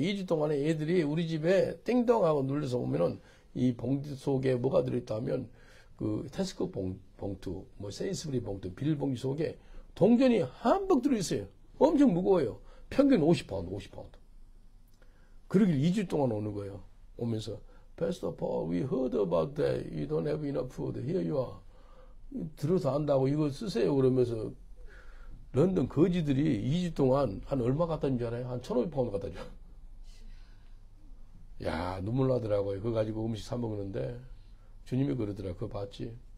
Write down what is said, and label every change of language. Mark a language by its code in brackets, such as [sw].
[ko] 2주 동안에 애들이 우리 집에 띵동하고 눌러서 오면은 이 봉투 속에 뭐가 들어있다면 그 테스코 봉투, 뭐 세이스브리 봉투, 비닐봉지 속에 동전이 한벅 들어있어요. 엄청 무거워요. 평균 50파운드. 그러길 2주 동안 오는 거예요. 오면서 [en] Pastor Paul, we heard about that. You don't have enough food. Here you are. [ko] 들어서 안다고 이거 쓰세요. 그러면서 런던 거지들이 2주 동안 한 얼마 갖다 준 줄 알아요? 한 1,500파운드 갖다 줘. 야, 눈물 나더라고요. 그거 가지고 음식 사 먹는데 주님이 그러더라. 그거 봤지?